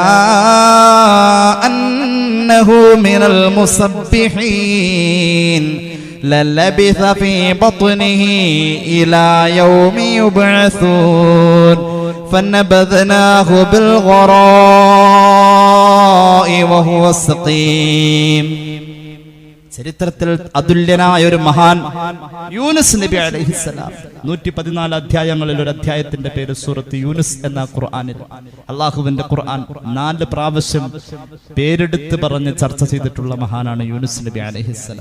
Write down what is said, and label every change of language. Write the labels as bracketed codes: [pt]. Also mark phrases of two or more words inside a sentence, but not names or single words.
[ar] أَنَّهُ مِنَ الْمُسَبِّحِينَ للبث في بطنه إلى يوم يبعثون فنبذناه بالغراء وهو سقيم. [ml] ചരിത്രത്തിൽ അതുല്യനായ ഒരു മഹാൻ യൂനുസ് നബി അലൈഹിസ്സലാം. 114 അധ്യായങ്ങളിൽ ഒരു അധ്യായത്തിന്റെ പേര് സൂറത്ത് യൂനുസ് എന്ന ഖുർആനിൽ. അള്ളാഹുവിന്റെ ഖുർആൻ 4 പ്രാവശ്യം പേരെടുത്ത് പറഞ്ഞ് ചർച്ച ചെയ്തിട്ടുള്ള മഹാനാണ് യൂനുസ് നബി അലൈഹിസ്സലാം.